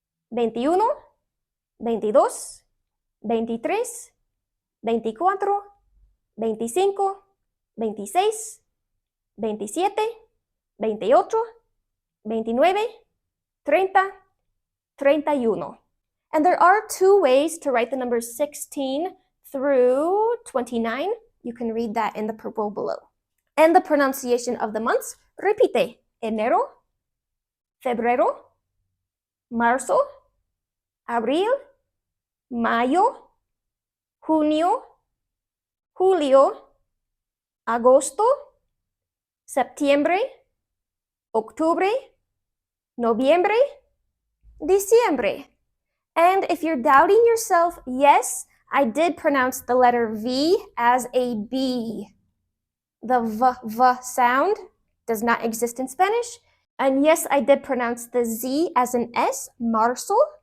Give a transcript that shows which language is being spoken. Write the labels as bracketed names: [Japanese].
[English] 21, 22, 23, 24, 25, 26, 27, 28, 29, 30, 31. And there are 2 ways to write the numbers 16 through 29. You can read that in the purple below. And the pronunciation of the months, [Spanish] repite. Enero, febrero, marzo, abril, mayo, junio, julio, agosto, septiembre, octubre, noviembre, diciembre. [English] And if you're doubting yourself, yes, I did pronounce the letter V as a B. The V sound does not exist in Spanish. And yes, I did pronounce the Z as an S, marzo.